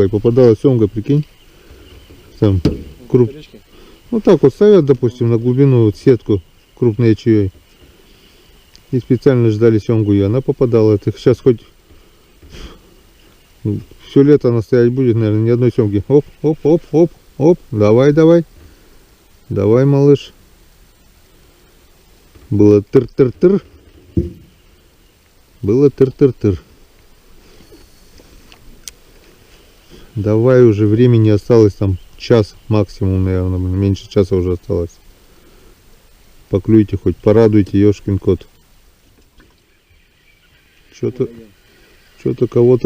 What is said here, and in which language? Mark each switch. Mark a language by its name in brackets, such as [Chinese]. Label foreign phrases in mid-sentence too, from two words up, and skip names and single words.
[Russian] И попадала семга, прикинь. Там круп... Ну так вот ставят, допустим, на глубину вот сетку крупной ячеей. И специально ждали семгу, и она попадала. Это сейчас хоть все лето она стоять будет, наверное, ни одной семги. Оп, оп, оп, оп, оп. Давай, давай. Давай, малыш. Было тыр-тыр-тыр. Было тыр-тыр-тыр. Давай, уже времени осталось там час максимум, наверное. Меньше часа уже осталось. Поклюйте хоть, порадуйте, ёшкин кот. Что-то кого-то...